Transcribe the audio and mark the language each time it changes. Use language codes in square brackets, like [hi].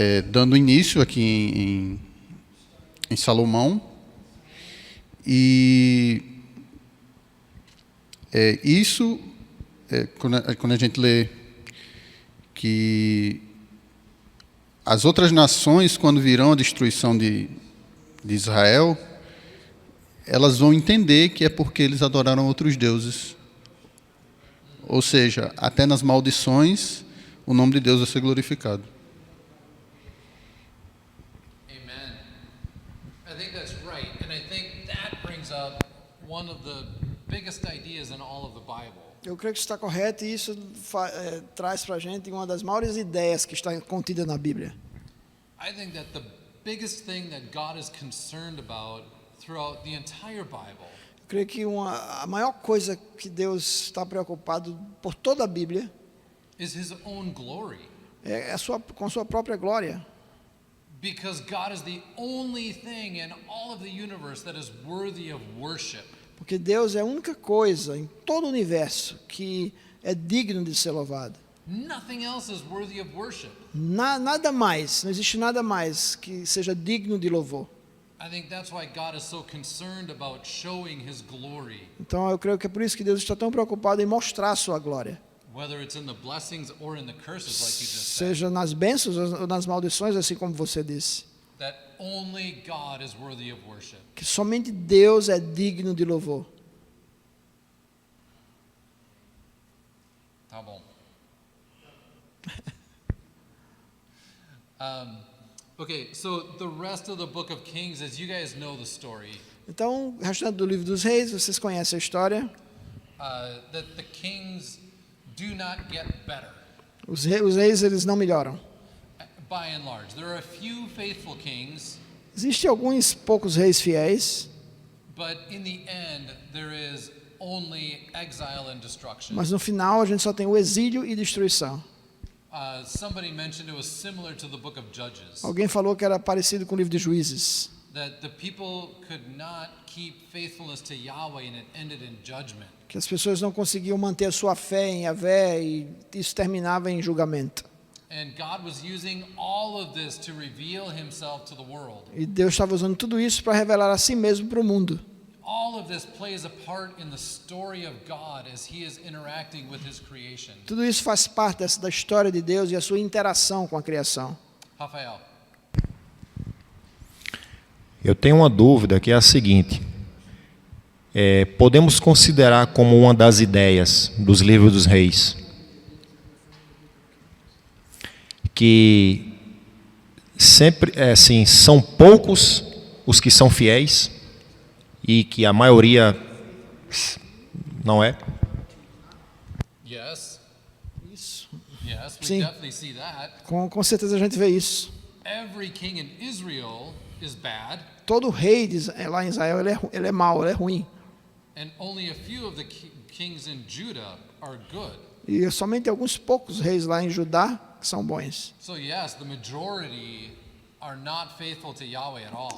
[pt] Dando início aqui em Salomão, e isso, quando a gente lê que as outras nações, quando virão a destruição de Israel, elas vão entender que é porque eles adoraram outros deuses. Ou seja, até nas maldições, o nome de Deus vai ser glorificado. Amen. [en] I think that's right, and I think that brings up one of the biggest ideas in all of the Bible. [pt] Eu creio que está correto e isso traz para a gente uma das maiores ideias que está contida na Bíblia. [en] I think that the biggest thing that God is concerned about throughout the entire Bible [pt] Eu creio que a maior coisa que Deus está preocupado por toda a Bíblia [en] is His own glory. [pt] é com sua própria glória. [en] Because God is the only thing in all of the universe that is worthy of worship. [pt] Porque Deus é a única coisa em todo o universo que é digno de ser louvado. [en] Nothing else is worthy of worship. [pt] Nada mais, não existe nada mais que seja digno de louvor. [en] I think that's why God is so concerned about showing His glory. [pt] Então eu creio que é por isso que Deus está tão preocupado em mostrar a sua glória. [en] Whether it's in the blessings or in the curses, like you just said. [pt] Seja nas bênçãos ou nas maldições, assim como você disse. [en] That only God is worthy of worship. [pt] Que somente Deus é digno de louvor. Tá bom. [en] Okay, so the rest of the book of Kings, as you guys know the story, [pt] Então, o restante do livro dos reis, vocês conhecem a história. [en] that the kings do not get better. [pt] Os reis, eles não melhoram. [en] By and large, there are a few faithful kings, [pt] Existem alguns poucos reis fiéis, [en] but in the end, there is only exile and destruction. [pt] mas no final a gente só tem o exílio e destruição. [en] Somebody mentioned it was similar to the book of Judges, [pt] Alguém falou que era parecido com o livro de Juízes, [en] that the people could not keep faithfulness to Yahweh and it ended in judgment. [pt] que as pessoas não conseguiam manter a sua fé em Yahvé e isso terminava em julgamento. [en] And God was using all of this to reveal himself to the world. [pt] E Deus estava usando tudo isso para revelar a si mesmo para o mundo. [en] All of this plays a part in the story of God as he is interacting with his creation. [pt] Tudo isso faz parte da história de Deus e a sua interação com a criação. [en] Rafael. [pt] Eu tenho uma dúvida que é a seguinte: podemos considerar como uma das ideias dos livros dos reis que sempre assim, são poucos os que são fiéis e que a maioria não é? [en] Yes. [pt] Isso. [en] Yes, we [pt] Sim. [en] definitely see that. [pt] Com certeza a gente vê isso. [en] Every king in Israel is bad, [pt] Todo rei lá em Israel ele é mau, ele é ruim. [en] and only a few of the kings in Judah are good. [pt] E somente alguns poucos reis lá em Judá que são bons. [en] So yes, the majority are not faithful to Yahweh at all.